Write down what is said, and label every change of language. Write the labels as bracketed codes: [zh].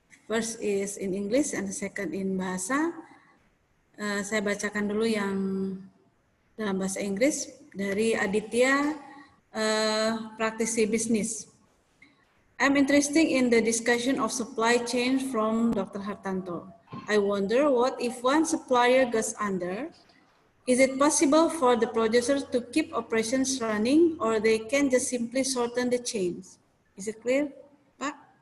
[en] First is in English and the second in bahasa. [id] Saya bacakan dulu yang dalam bahasa Inggris dari Aditya, praktisi bisnis. [en] I'm interested in the discussion of supply chain from Dr. Hartanto. I wonder what if one supplier goes under, is it possible for the producers to keep operations running or they can just simply shorten the chains? Is it clear, Pak?